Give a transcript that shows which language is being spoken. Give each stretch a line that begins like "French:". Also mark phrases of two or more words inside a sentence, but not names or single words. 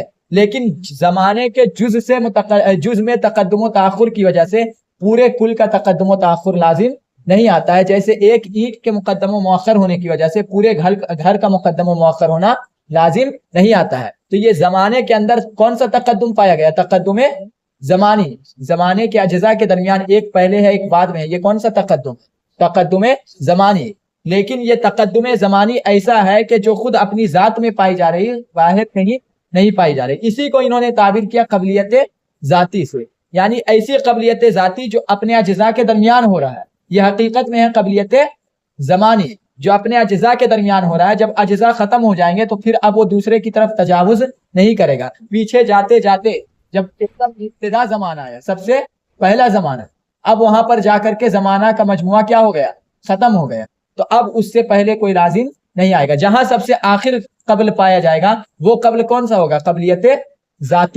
Urdu: لیکن زمانے کے جز میں تقدم و تاخر کی وجہ سے پورے کل کا تقدم و تاخر لازم نہیں آتا ہے. جیسے ایک اینٹ کے مقدم و مؤخر ہونے کی وجہ سے پورے گھر کا مقدم و مؤخر ہونا لازم نہیں آتا ہے. تو یہ زمانے کے اندر کون سا تقدم پایا گیا, تقدم زمانی, زمانے کے اجزاء کے درمیان ایک پہلے ہے ایک بعد میں ہے, یہ کون سا تقدم, تقدم زمانی. لیکن یہ تقدم زمانی ایسا ہے کہ جو خود اپنی ذات میں پائی جا رہی, باہر کہیں نہیں پائی جا رہی. اسی کو انہوں نے تعبیر کیا قبلیت ذاتی سے, یعنی ایسی قبلیت ذاتی جو اپنے اجزاء کے درمیان ہو رہا ہے. یہ حقیقت میں ہے قبلیت زمانی جو اپنے اجزاء کے درمیان ہو رہا ہے. جب اجزاء ختم ہو جائیں گے تو پھر اب وہ دوسرے کی طرف تجاوز نہیں کرے گا. پیچھے جاتے جاتے جب ابتدا زمانہ ہے, سب سے پہلا زمانہ, اب وہاں پر جا کر کے زمانہ کا مجموعہ کیا ہو گیا, ختم ہو گیا. تو اب اس سے پہلے کوئی لازم نہیں آئے گا. جہاں سب سے آخر قبل پایا جائے گا وہ قبل کون سا ہوگا, قبلیت ذاتی.